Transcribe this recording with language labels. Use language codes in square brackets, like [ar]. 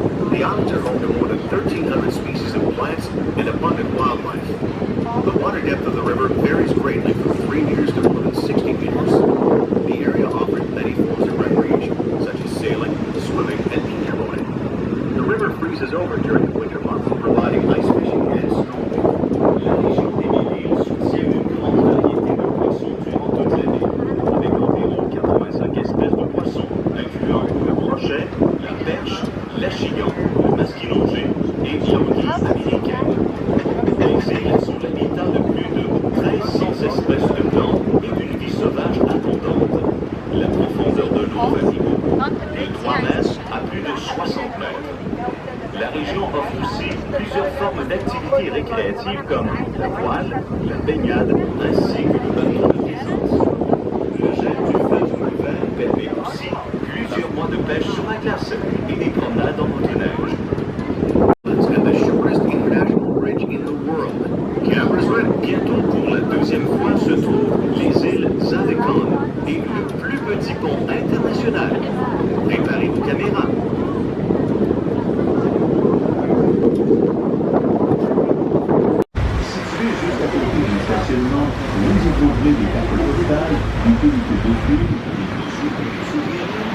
[en] The islands are home to more than 1,300 species of plants and abundant wildlife. The water depth of the river varies greatly from 3 meters to more than 60 meters. The area offers many forms of recreation, such as sailing, swimming, and paddleboarding. The river freezes over during the winter months, providing ice fishing and snowboarding. [fr] La région des Mille-Îles soutient une grande variété de poissons durant toute l'année, avec environ 85 espèces de poissons, incluant le brochet, la perche, l'achigan, le masquilongé et l'anguille américaine. Les îles sont l'habitat de plus de 1300 espèces de plantes et d'une vie sauvage abondante. La profondeur de l'eau varie beaucoup, de 3 mètres à plus de 60 mètres. La région offre aussi plusieurs formes d'activités récréatives comme la voile, la baignade, ainsi que le bateau de plaisance. Le gel du fleuve Mulvert permet aussi plusieurs mois de pêche sur la glace et des promenades en motoneige. [en] And the shortest international bridge in the world. Cameras ready. [fr] Bientôt pour la deuxième fois se trouvent les îles Zavekan et le plus petit pont international. Préparez vos caméras. Situé juste à côté du stationnement, vous y trouverez des cartes postales, des unités de films, des brochures et des souvenirs.